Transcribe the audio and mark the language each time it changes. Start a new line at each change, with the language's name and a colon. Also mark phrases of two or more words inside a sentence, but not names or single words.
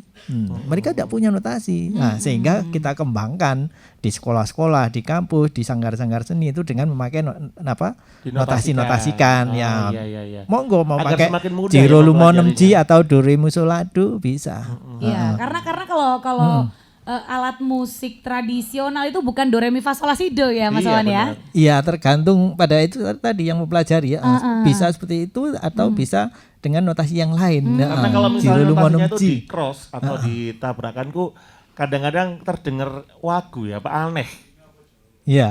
Indonesian: Mereka tidak punya notasi. Nah, sehingga kita kembangkan di sekolah-sekolah, di kampus, di sanggar-sanggar seni itu dengan memakai notasi-notasikan ya. Iya. Monggo mau Agar pakai semakin mudah Jiro ya Lumo 6G mempelajarinya. atau Do Re Mi Sol La Do bisa. Iya, karena kalau alat musik tradisional itu bukan do re mi fa sol la si do ya Mas Iya, Wawan ya. benar. Iya, tergantung pada itu tadi yang mempelajari ya. Bisa seperti itu atau bisa dengan notasi yang lain. Nah, Karena kalau Jiro misalnya Lumo notasinya itu 6G. di cross atau ditabrakanku, kadang-kadang terdengar wagu ya, Pak, aneh. Iya.